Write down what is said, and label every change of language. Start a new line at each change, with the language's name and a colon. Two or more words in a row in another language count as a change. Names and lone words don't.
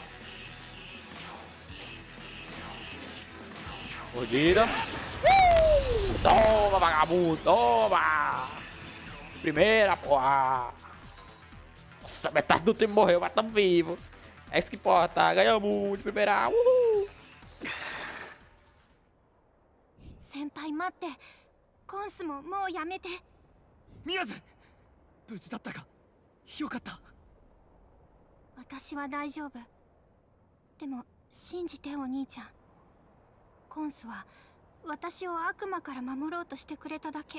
Portuguese: Mordida. Toma, vagabundo, toma! Primeira, porra! Nossa, metade do time morreu, mas tamo vivo. É isso que importa, ganhamos de primeira. Uhul!
Japanese: 先輩待って。コンスももうやめて。宮津無事だったか。 よかった。私は大丈夫。でも信じてお兄ちゃん。コンスは私を悪魔から守ろうとしてくれただけ。